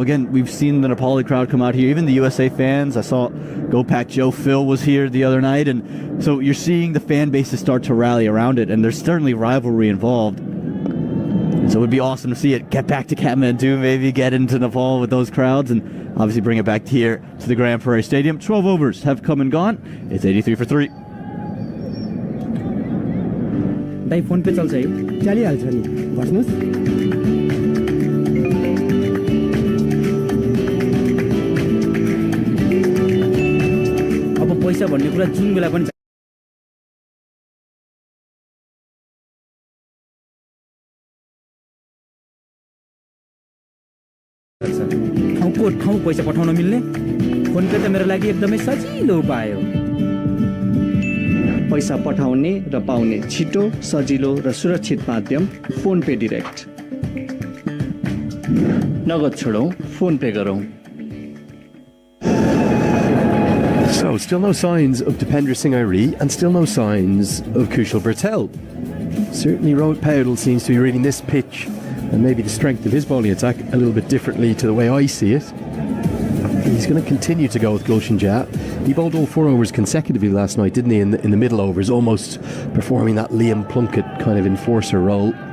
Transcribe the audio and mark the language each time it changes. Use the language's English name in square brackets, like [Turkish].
[English] Again, we've seen the Nepali crowd come out here, even the USA fans. I saw Go Pack Joe Phil was here the other night, and so you're seeing the fan bases start to rally around it, and there's certainly rivalry involved. So it would be awesome to see it get back to Kathmandu, maybe get into Nepal with those crowds, and obviously bring it back here to the Grand Prairie Stadium. 12 overs have come and gone. It's 83 for 3. [Nepali] दाइ phone pay चल्छ है चलिहाल्छ नि भन्नुस् अब पैसा भन्ने कुरा जुन बेला पनि ठाउँ पैसा पठाउन मिल्ने फोन पे त मेरो लागि एकदमै सजिलो उपाय हो पैसा पठाउने र पाउने छिटो सजिलो र सुरक्षित माध्यम फोन पे डाइरेक्ट नगद छोडौं फोन पे गरौं [English] So, still no signs of Dipendra Singh Airi and still no signs of Kushal Bertel. Certainly Rohit Powdell seems to be reading this pitch and maybe the strength of his bowling attack a little bit differently to the way I see it. He's going to continue to go with Gulshan Jha. He bowled all 4 overs consecutively last night, didn't he, in the middle overs, almost performing that Liam Plunkett kind of enforcer role.